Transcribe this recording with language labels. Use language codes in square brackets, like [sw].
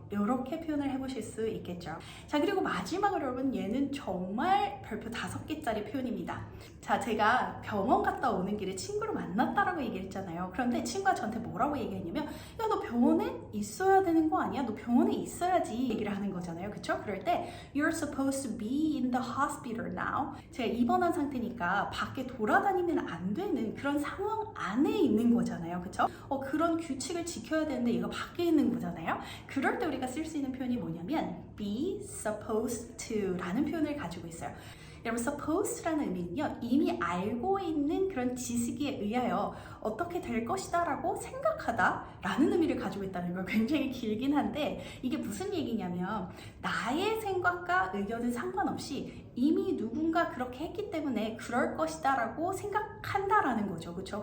[ko] 이렇게 표현을 해보실 수 있겠죠. 자, 그리고 마지막으로 여러분 얘는 정말 별표 5개짜리 표현입니다. 자, 제가 병원 갔다 오는 길에 친구를 만났다라고 얘기했잖아요. 그런데 친구가 저한테 뭐라고 얘기했냐면 야, 너 병원에 있어야 되는 거 아니야? 너 병원에 있어야지 얘기를 하는 거잖아요. 그쵸? 그럴 때 [en] You're supposed to be in the hospital now. [ko] 제가 입원한 상태니까 밖에 돌아다니면 안 되는 그런 상황 안에 있는 거잖아요. 그쵸? 그런 규칙을 지켜야 되는데 얘가 밖에 있는 거잖아요. 그럴 때 우리가 쓸 수 있는 표현이 뭐냐면 be supposed to 라는 표현을 가지고 있어요. 여러분 supposed라는 의미는요, 이미 알고 있는 그런 지식에 의하여 어떻게 될 것이다 라고 생각하다 라는 의미를 가지고 있다는 걸 굉장히 길긴 한데 이게 무슨 얘기냐면 나의 생각과 의견은 상관없이 이미 누군가 그렇게 했기 때문에 그럴 것이다 라고 생각한다라는 거죠. 그렇죠?